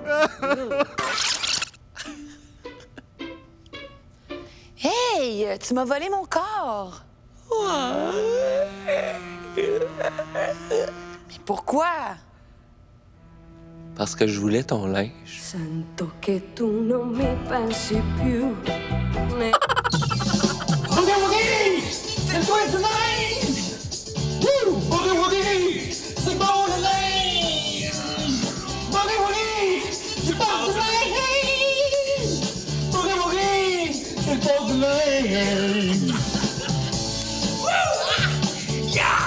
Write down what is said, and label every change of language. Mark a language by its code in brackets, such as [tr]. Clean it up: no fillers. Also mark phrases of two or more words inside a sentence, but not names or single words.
[fr] Hey, tu m'as volé mon corps. Mais pourquoi? Parce que je voulais ton linge. [it] Sento che tu non mi pensi più. [fr] Boogie Woogie! C'est toi tonight! Woo! Boogie Woogie! C'est bon le linge! Boogie Woogie! C'est bon du linge! Boogie Woogie! C'est bon du linge! Woo! Yeah!